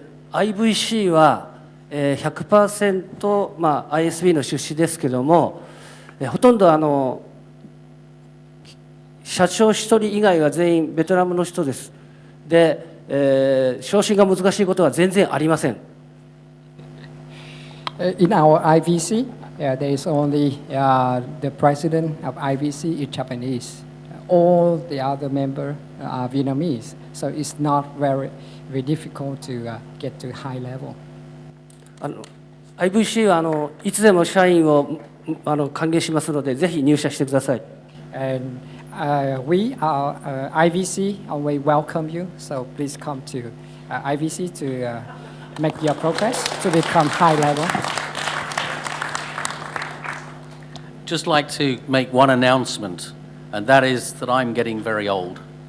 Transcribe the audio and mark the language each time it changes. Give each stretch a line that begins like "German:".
Japanese: IVC は、100%、ISB の出資ですけども、ほとんど社長1人以外は全員ベトナムの人です。で、昇進が難しいことは全然ありません。
English: In our IVC, there is only the president of IVC is Japanese. All the other members are Vietnamese, so it's not very difficult to get to high level.
Japanese: IVC はいつでも社員を歓迎しますので、ぜひ入社してください。
English: And we are IVC, and we welcome you. So please come to IVC to make your progress to become high level. Just like to make one announcement, and that is that I'm getting very old.